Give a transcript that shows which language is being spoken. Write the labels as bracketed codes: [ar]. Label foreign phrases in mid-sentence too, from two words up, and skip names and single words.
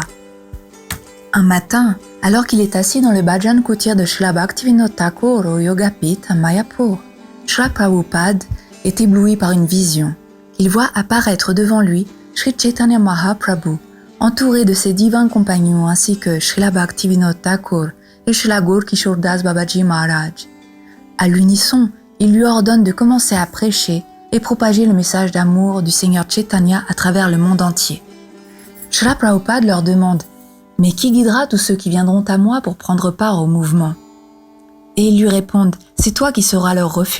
[fr] Un matin, alors qu'il est assis dans le bhajan kutir de Srila Bhaktivinoda Thakur au Yogapith à Mayapur, Srila Prabhupada est ébloui par une vision. Il voit apparaître devant lui Sri Chaitanya Mahaprabhu, entouré de ses divins compagnons ainsi que Srila Bhaktivinoda Thakur et Srila Gaur Kishore Das Babaji Maharaj. À l'unisson, il lui ordonne de commencer à prêcher et propager le message d'amour du Seigneur Chaitanya à travers le monde entier. Srila Prabhupada leur demande « Mais qui guidera tous ceux qui viendront à moi pour prendre part au mouvement ?» Et ils lui répondent « C'est toi qui seras leur refuge.